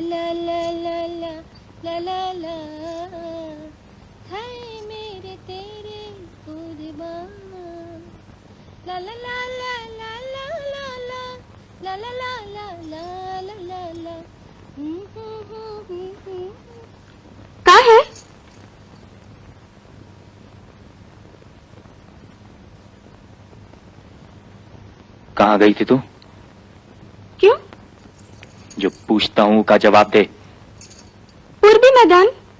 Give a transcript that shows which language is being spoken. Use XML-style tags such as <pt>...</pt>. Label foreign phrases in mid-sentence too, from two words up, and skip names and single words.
<hi>ला ला ला ला ला ला ला हाय मेरे तेरे कुर्बान ला ला ला ला ला ला ला ला ला ला ला ला ला ला ला कहाँ है? कहाँ गई थी तू? क्यों? जो पूछता हूँ का जवाब दे। पूर्वी मैदान।</hi>